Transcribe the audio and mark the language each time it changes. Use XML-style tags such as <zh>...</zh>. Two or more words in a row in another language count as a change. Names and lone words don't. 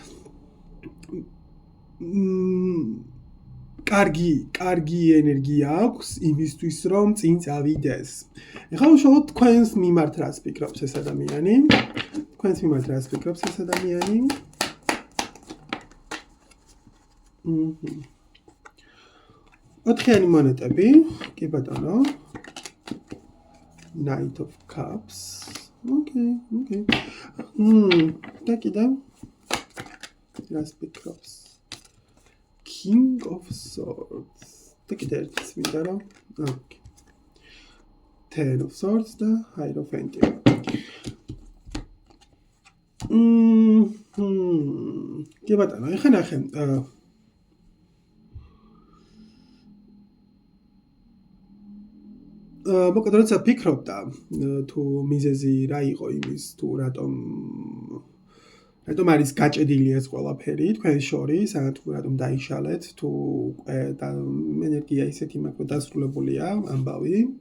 <ka>კარგი ენერგია აქვს იმისთვის, რომ წინ წავიდეს. ეხლა უშუალოდ თქვენს მიმართ რას ფიქრობს ეს ადამიანი? ოთხიანი მონეტები, კი ბატონო.</ka> <en>Knight of Cups. Okay.</en> <ka>და კიდევ რას ფიქრობს?</ka> <en>King of Swords.</en> <ka>და კიდევ ერთის მინდა რომ</ka> <en>Ten of Swords</en> <ka>და Hierophant. კი ბატონო, ეხლა ნახე. მოკლედ როცა ფიქრობდა თუ მიზეზი რა იყო იმის თუ რატომ არის გაჭედილი ეს ყველაფერი თქვენ შორის, თუ რატომ დაიშალეთ, თუ ენერგია ისეთი მაქვს დასრულებულია ამბავი.</ka>